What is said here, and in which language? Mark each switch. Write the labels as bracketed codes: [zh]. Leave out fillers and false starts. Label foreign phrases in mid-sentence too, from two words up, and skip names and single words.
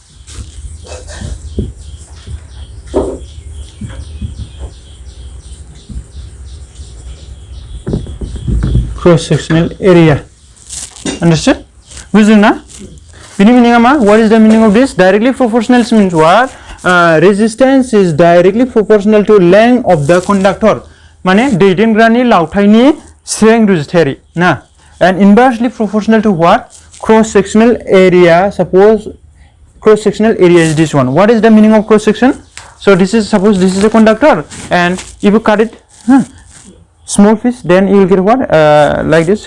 [en] Cross sectional area. Understood? What is the meaning of this? Directly proportional means what? Resistance is directly proportional to length of the conductor. [brx] माने दैदेनग्रानि लावथायनि strength रुजुथायारि ना. [en] And inversely proportional to what? Cross sectional area. Suppose cross sectional area is this one. What is the meaning of cross section? So this is, suppose this is a conductor, and if you cut it small piece, then you will get what? Like this.